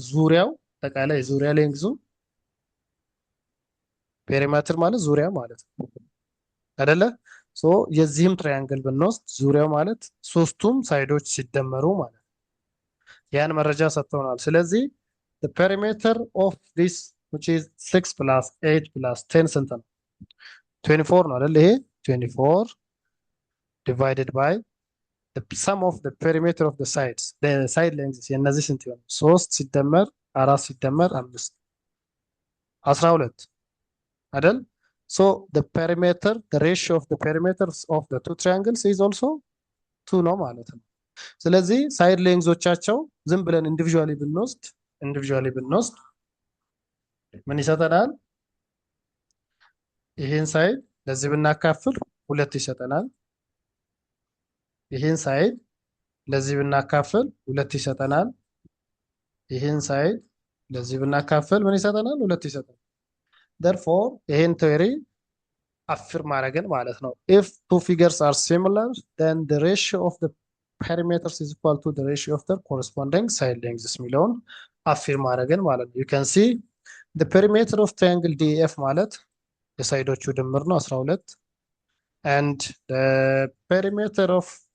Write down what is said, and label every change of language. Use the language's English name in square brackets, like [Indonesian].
[Amharic] ዙሪያው አጠቃላይ ዙሪያ ሌንግዙ ፔሪሜትር ማለት ዙሪያ ማለት ነው አይደለ? ሶ የዚህም ትሪያንግል ብንወስድ ዙሪያው ማለት ሶስቱም ሳይዶች ሲደመሩ ማለት ያን መረጃ ሰጥተውናል። ስለዚህ [English] the perimeter of this which is 6 plus 8 plus 10 [Amharic] ስንት ነው? 24 ነው አይደል? [English] ይሄ 24 divided by the sum of the perimeter of the sides the side lengths [Amharic] የነዚህ ስንት ይሆናል? 3 ሲደመር 4 ሲደመር 5 12 አይደል? [English] So the perimeter, the ratio of the perimeters of the two triangles is also 2 [Amharic] ነው ማለት ነው። ስለዚህ ሳይድ ሌንግዞቻቸው ዝም ብለን ኢንዲቪጁዋሊ ብንወስድ ምን ይሰጠናል? ይሄን ሳይድ ለዚህ ብናካፍል 2 ይሰጠናል። ይሄን ሳይድ ለዚህ ብናካፍል 2 ይሰጠናል። ይሄን ሳይድ ለዚህ ብናካፍል ምን ይሰጠናል? 2 ይሰጠናል። therefore ይሄን ቴዎሪ አፍርም ማድረግን ማለት ነው። [English] if two figures are similar then the ratio of the perimeters is equal to the ratio of their corresponding side lengths የሚለውን አፍርም ማድረግን ማለት ነው። you can see the perimeter of triangle DEF ማለት የሳይዶቹ ድምር ነው 12 and the perimeter of